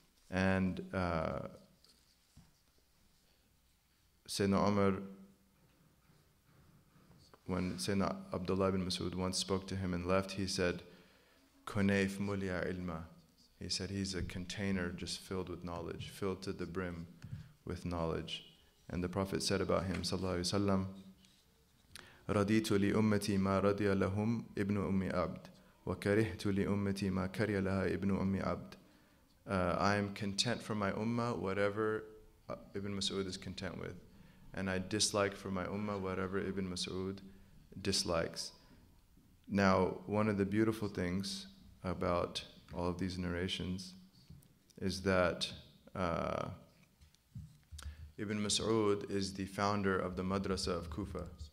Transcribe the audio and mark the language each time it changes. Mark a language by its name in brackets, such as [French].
[English] And Sayyidina Umar, when Sayyidina Abdullah ibn Masood once spoke to him and left, he said, [Arabic] Kunayf mulya ilma. [English] He said he's a container just filled with knowledge, filled to the brim with knowledge. And the Prophet said about him, sallallahu alaihi wasallam, [Arabic] رَضِيتُ لِأُمَّتِي مَا رَضِيَ لَهُمْ ابْنُ أُمِّ عَبْدٍ وَكَرِهْتُ لِأُمَّتِي مَا كَرِيَ لَهَا ابْنُ أُمِّ عَبْدٍ. [English] I am content for my ummah whatever Ibn Masood is content with, and I dislike for my ummah whatever Ibn Masood dislikes. Now, one of the beautiful things about all of these narrations is that Ibn Masood is the founder of the madrasa of Kufa.